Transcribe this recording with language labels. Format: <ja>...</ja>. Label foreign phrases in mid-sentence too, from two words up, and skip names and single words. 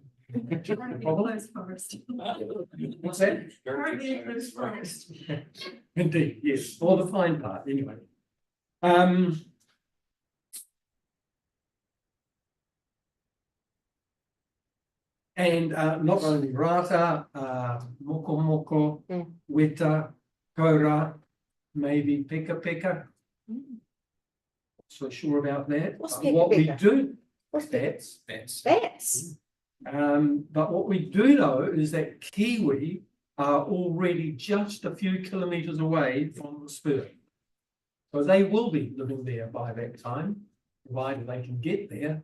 <en>What's that? Indeed, yes, or the fine part, anyway. And not only rata, moko moko, weta, kaura, maybe peka peka. So sure about that. What's What we peka? do, What's bats. Bats. But what we do know is that kiwi are already just a few kilometres away from the spur. So they will be living there by that time, provided they can get there.</en>